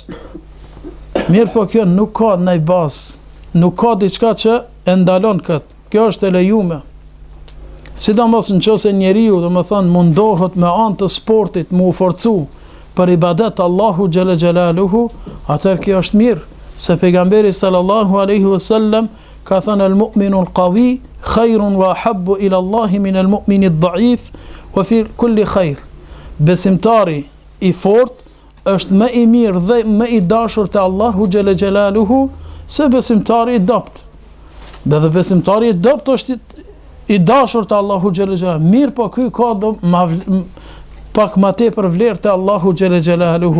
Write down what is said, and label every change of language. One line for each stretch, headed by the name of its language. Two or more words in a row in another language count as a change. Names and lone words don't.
Albanian: Mirë po kjo nuk ka ndaj bazë, nuk ka diçka që e ndalon kët. Kjo është e lejuar. Sidomos nëse njeriu domethënë mundohet me anë të sportit mu forcu për ibadet Allahu
Arabic: جل جلاله,
Albanian: atëherë kjo është mirë, se pejgamberi
Arabic: صلى الله عليه وسلم
Albanian: ka thënë
Arabic: المؤمن القوي خير وأحب إلى الله من المؤمن الضعيف وفي كل خير.
Albanian: Besimtari i fortë është më i mirë dhe më i dashur te Allahu
Arabic: جل جلاله
Albanian: se besimtari i dopt. Dhe besimtari i dopt është i dashur te Allahu
Arabic: جل جلاله.
Albanian: Mirë po ky ka pak më tepër vlerë te Allahu
Arabic: جل جلاله.